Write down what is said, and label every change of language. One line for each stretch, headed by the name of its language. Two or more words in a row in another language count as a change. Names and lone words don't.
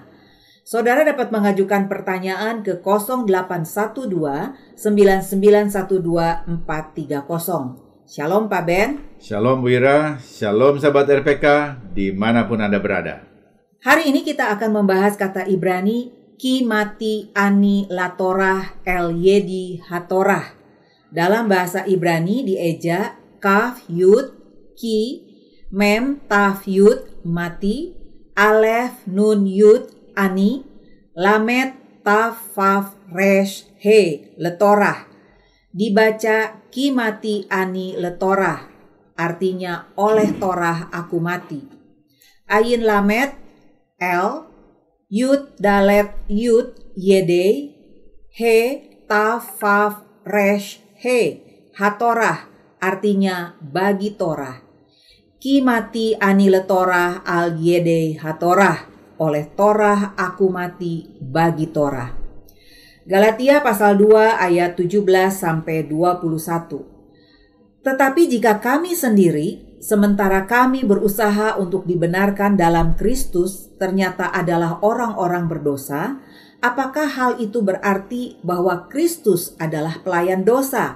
Indonesian: Saudara dapat mengajukan pertanyaan ke 0812 9912 430. Shalom Pak Ben. Shalom Bu Ira, shalom sahabat RPK dimanapun Anda berada. Hari ini kita akan membahas kata Ibrani
Hebrew: כי מתי אני לתורה על ידי התורה. Dalam bahasa Ibrani dieja כף יוד כי מם תו יוד מתי אלף נון יוד אני למד תו וו ריש הא לתורה.
Indonesian: Dibaca
Hebrew: כי מתי אני לתורה,
Indonesian: artinya oleh Torah aku mati.
Hebrew: עין למד על יוד דלת יוד ידי הא תו וו ריש הא התורה,
Indonesian: artinya bagi Torah.
Hebrew: כי מתי אני ל תורה על ידי התורה,
Indonesian: oleh Torah aku mati bagi Torah. Galatia pasal 2 ayat 17 sampai 21. Tetapi jika kami sendiri, sementara kami berusaha untuk dibenarkan dalam Kristus, ternyata adalah orang-orang berdosa, apakah hal itu berarti bahwa Kristus adalah pelayan dosa?